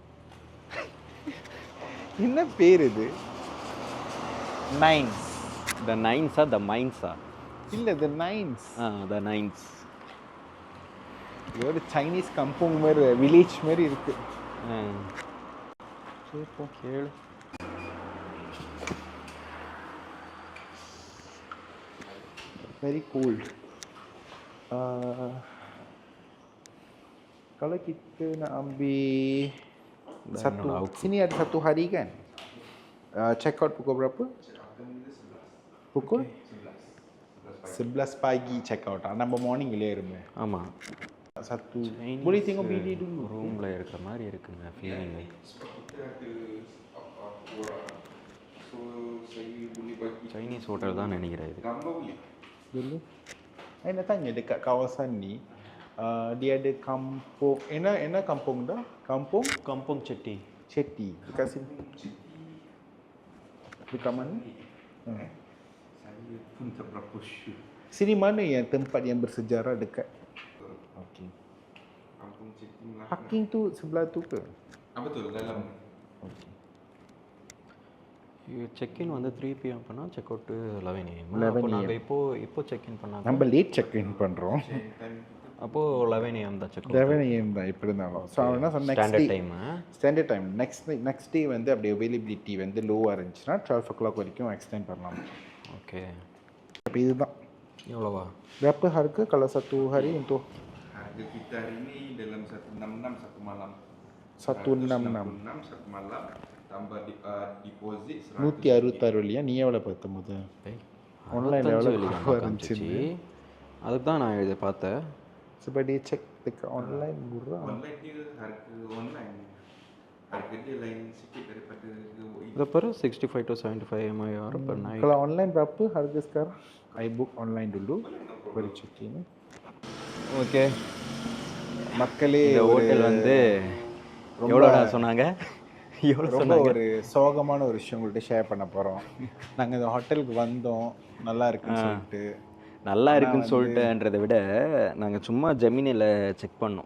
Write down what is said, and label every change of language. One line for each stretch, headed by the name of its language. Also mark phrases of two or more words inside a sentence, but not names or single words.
Tamil: என்ன பேர் இது? நைன்ஸ். த நைன்ஸா த மைன்ஸா? இல்லை, த நைன்ஸ். த நைன்ஸ். இது ஒரு சைனீஸ் கம்பவுண்ட் மாதிரி, வில்லேஜ் மாதிரி இருக்கு. கேளு.
English: very cold.
Malay: Kalau kita nak ambil satu, sini ada satu hari kan?
English: Check out
Malay: pukul berapa? Pukul 11 pagi
English: check out.
Tamil: நம்ம மார்னிங் இல்லையே இருமே. ஆமாம்,
Malay: satu. Boleh tengok bilik dulu.
Tamil: ரூமில் இருக்கிற மாதிரி இருக்குங்க ஃபீலிங். சைனீஸ் ஹோட்டல் தான் நினைக்கிறேன் இது.
Malay: Dulu. Saya nak tanya dekat kawasan ni, dia ada kampung, Ena kampung dah? Kampung Chetty. Chetty. Dekat sini. Dekat mana? Saya pun tak berapa sure. Sini mana yang tempat yang bersejarah dekat? Okey. Kampung Chetty Melaka. Parking tu sebelah tu ke? Betul, dalam. Okey.
Tamil: செக்இன் வந்து 3 PM பண்ணால்
English: check out
Tamil: 11 AM. 11 அப்போ AM. நாங்கள் இப்போ செக்இன் பண்ணாங்க. நம்ம
English: late check in
Tamil: பண்றோம். அப்போது 11 AM தான்
English: check out.
Tamil: 11 AM தான் எப்படி இருந்தாலும். ஸோ அவனா சொன்ன நெக்ஸ்ட் ஸ்டாண்டர்ட் டே டைமு.
English: standard time next day
Tamil: வந்து அப்படியே அவைலபிலிட்டி வந்து லோவாக இருந்துச்சுன்னா 12 o'clock வரைக்கும் எக்ஸ்டெண்ட் பண்ணலாம். ஓகே, அப்போ இதுதான். எவ்வளோவா?
Malay: Berapa harga kalau satu hari untuk Harga kita hari ni dalam 166 satu malam. 166 satu malam tambah deposit
Tamil: 160 இல்லையா? நீ எவ்வளோ பார்த்த போது? ஆன்லைனில் எவ்வளோ இருந்துச்சு? அதுக்கு தான் நான் இதை பார்த்தேன்.
Malay: sebab dia check dekat online murah. Online dia harga online. Harga dia lain sikit daripada harga
Tamil: இதை பாரு
English: 65 to 75 MIR per night.
Malay: Kalau online berapa harga sekarang?
English: I book online
Malay: dulu baru
English: check in.
Tamil: ஓகே, மக்களே இந்த ஒரு ஹோட்டல் வந்து ரொம்ப- எவ்வளோடா சொன்னாங்க? எவ்வளோ ரொம்ப சொன்னாங்க? ஒரு சோகமான ஒரு விஷயம் உங்கள்கிட்ட ஷேர் பண்ண போகிறோம். நாங்கள் இந்த ஹோட்டலுக்கு வந்தோம், நல்லா இருக்குன்னு சொல்லிட்டு. நல்லா ஆனா இருக்குன்னு வந்து- சொல்லிட்டுன்றதை விட நாங்கள் சும்மா ஜெமினியில் செக் பண்ணோம்.